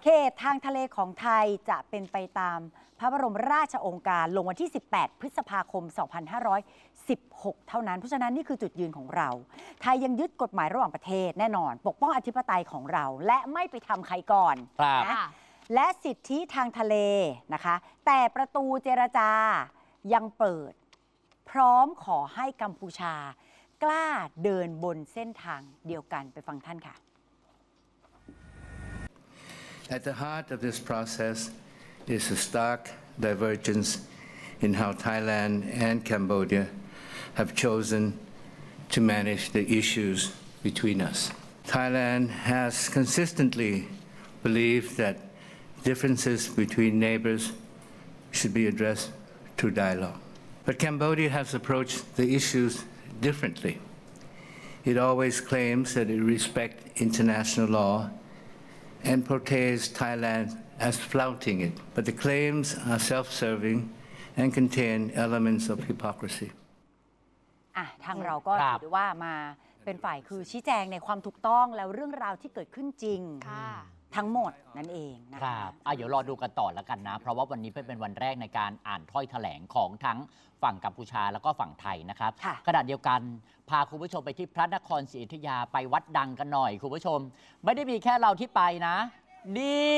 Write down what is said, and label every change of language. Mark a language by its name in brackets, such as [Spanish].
[Thai] เขตทางทะเลของไทยจะเป็นไปตามพระบรมราชโองการลงวันที่18พฤษภาคม2516เท่านั้นเพราะฉะนั้นนี่คือจุดยืนของเราไทยยังยึดกฎหมายระหว่างประเทศแน่นอนปกป้องอธิปไตยของเราและไม่ไปทำใครก่อน ครับ นะและสิทธิทางทะเลนะคะแต่ประตูเจรจายังเปิดพร้อมขอให้กัมพูชากล้าเดินบนเส้นทางเดียวกันไปฟังท่านค่ะ [English] At the heart of this process is a stark divergence in how Thailand and Cambodia have chosen to manage the issues between us. Thailand has consistently believed that differences between neighbors should be addressed through dialogue. But Cambodia has approached the issues differently. It always claims that it respects international law and portrays Thailand as flouting it. But the claims are self-serving and contain elements of hypocrisy. [Thai] ทางเราก็ถือว่ามาเป็นฝ่ายคือชี้แจงในความถูกต้องแล้วเรื่องราวที่เกิดขึ้นจริงทั้งหมดนั่นเองนะ ครับเดี๋ยวรอดูกันต่อแล้วกันนะเพราะว่าวันนี้เป็นวันแรกในการอ่านถ้อยแถลงของทั้งฝั่งกัมพูชาแล้วก็ฝั่งไทยนะครับขณะเดียวกันพาคุณผู้ชมไปที่พระนครศรีอยุธยาไปวัดดังกันหน่อยคุณผู้ชมไม่ได้มีแค่เราที่ไปนะนี